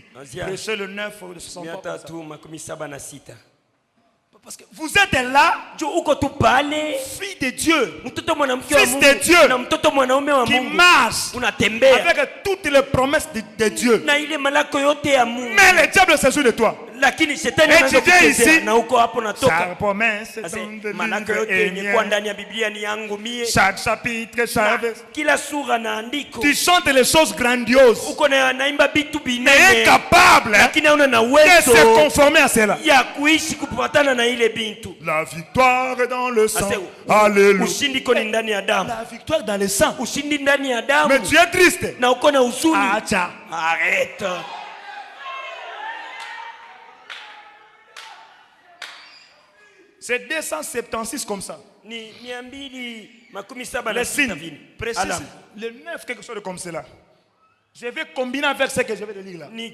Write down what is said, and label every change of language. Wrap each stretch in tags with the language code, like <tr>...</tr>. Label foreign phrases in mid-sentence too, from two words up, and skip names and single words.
<fr>Prêchez le 9 de 63. Parce que vous êtes là, fille de Dieu, fils de Dieu, qui marche avec toutes les promesses de Dieu. Mais le diable se joue de toi.</fr> <sw>lakini shetani anaanza kuchezea na huko hapo natoka.</sw> <fr>Sa promesse</fr> <sw>maneno yote yenye kwa ndani ya Biblia ni yangu mie.</sw> <fr>Chaque chapitre, chaque</fr> <sw>kila sura na andiko.</sw> <fr>Tu chantes les choses grandioses.</fr> <sw>Uko na naimba bitu binene.</sw> <fr>Mais incapable</fr> <sw>lakini hauna na uwezo</sw> <fr>de se conformer à cela.</fr> <sw>Ya kuishi kupatana na ile bintu.</sw> <fr>La victoire est dans le sang. Alléluia.</fr> <sw>Ushindi koni ndani ya damu.</sw> <fr>La victoire dans le sang.</fr> <sw>Ushindi ndani ya damu.</sw> <fr>Mais tu es triste.</fr> <sw>Na uko na huzuni. Acha.</sw> <fr>Arrête. C'est 276 comme ça.</fr> <sw>Ni 276</sw> <fr>les signes précis. Le 9 quelque chose comme cela. Je vais combiner avec ce que je vais te lire là.</fr>